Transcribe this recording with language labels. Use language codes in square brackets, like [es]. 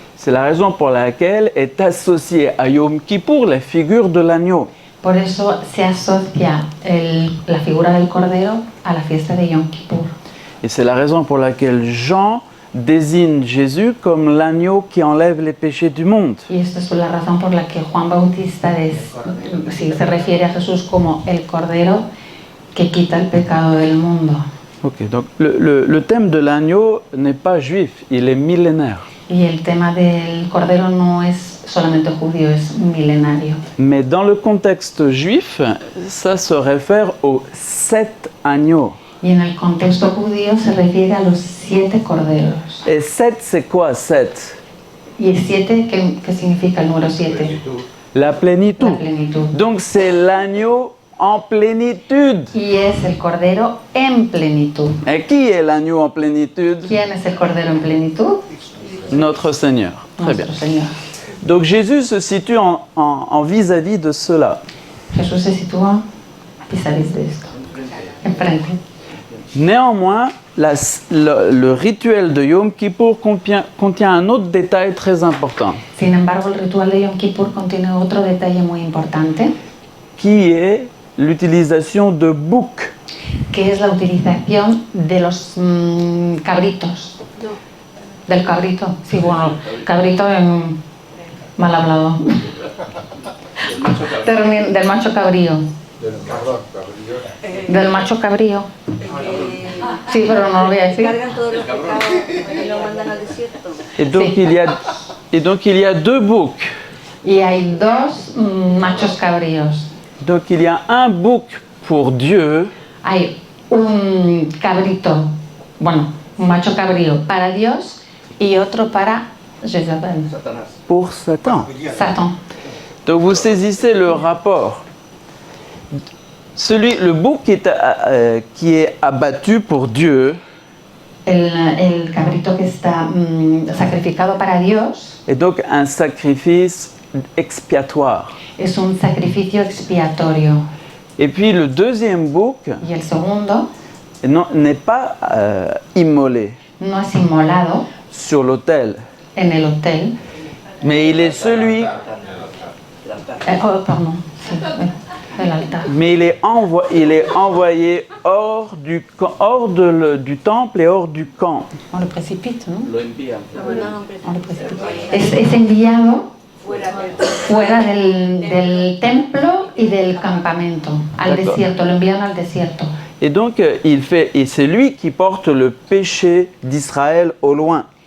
[fr] C'est la raison pour laquelle est associée à Yom Kippour la figure de l'agneau. [es] Por eso se asocia la figura del cordero a la fiesta de Yom Kippur. [fr] Et c'est la raison pour laquelle Jean désigne Jésus comme l'agneau qui enlève les péchés du monde. [es] Y esta es la razón por la que Juan Bautista se refiere a Jesús como el cordero que quita el pecado del mundo. [fr] Ok, donc le thème de l'agneau n'est pas juif, il est millénaire. [es] Y el tema del cordero no es solamente judío, es milenario. [fr] Mais dans le contexte juif, ça se réfère aux 7 agneaux. [es] Y en el contexto judío se refiere a los 7 corderos. [fr] Et 7, c'est quoi 7? [es] Y el 7, ¿qué significa el número 7? [fr] La plénitude. [es] La plenitud. [fr] Donc c'est l'agneau en plénitude. [es] Y es el cordero en plenitud. [fr] Et qui est l'agneau en plénitude? [es] ¿Quién es el cordero en plenitud? [fr] Notre Seigneur. Très bien. [es] Nuestro Señor. [fr] Donc Jésus se situe en vis-à-vis de cela. [es] Jesús se sitúa vis-à-vis de esto, enfrente. [fr] Néanmoins, le rituel de Yom Kippour contient un autre détail très important, [es] Sin embargo, el ritual de Yom Kippur contiene otro detalle muy importante, [fr] qui est l'utilisation de boucs. [es] que es la utilización de los cabritos. Del cabrito, sí, bueno, cabrito en mal hablado. Del macho cabrío. Del macho cabrío. Sí, pero no lo voy a decir. Cargan todos los pecados y lo mandan al desierto. [fr] Et donc il y a deux boucs. [es] Y hay 2 machos cabríos. [fr] Donc il y a un bouc pour Dieu [es] Hay un cabrito, bueno, un macho cabrío para Dios y otro para Jezabel, [fr] pour Satan. [es] Satan. [fr] Donc vous saisissez le rapport. Le bouc qui est abattu pour Dieu [es] El cabrito que está sacrificado para Dios [fr] est donc un sacrifice expiatoire. [es] es un sacrificio expiatorio. [fr] Et puis le deuxième bouc [es] Y el segundo [fr] n'est pas immolé [es] no es inmolado [fr] sur l'autel, [es] en el hotel. [fr] mais il est celui, [es] Perdón, sí, el altar. [fr] mais il est envoyé hors du temple et hors du camp. On le précipite, [es] ¿no? Lo envían. [fr] On le précipite. [es] Es enviado fuera del templo y del campamento, al [fr] D'accord. [es] desierto, lo envían al desierto. [fr] Et donc et c'est lui qui porte le péché d'Israël au loin.